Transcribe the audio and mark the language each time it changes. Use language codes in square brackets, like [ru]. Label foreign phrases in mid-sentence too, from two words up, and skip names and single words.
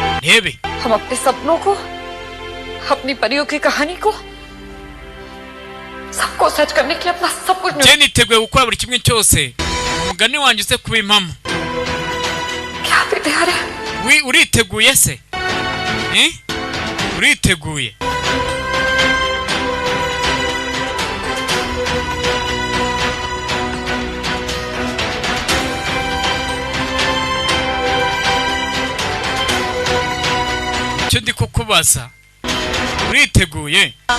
[rw] ndebe [hi] हम अपने सपनों को, अपनी परियों की कहानी को, सबको सच करने के लिए अपना सब कुछ [rw] je niteguye gukora buri kimwe cyose umugani wanjye uze kuba impamo. [hi] क्या आप तैयार हैं? [rw] uriteguye se? uriteguye? icyo ndi kukubaza uriteguye?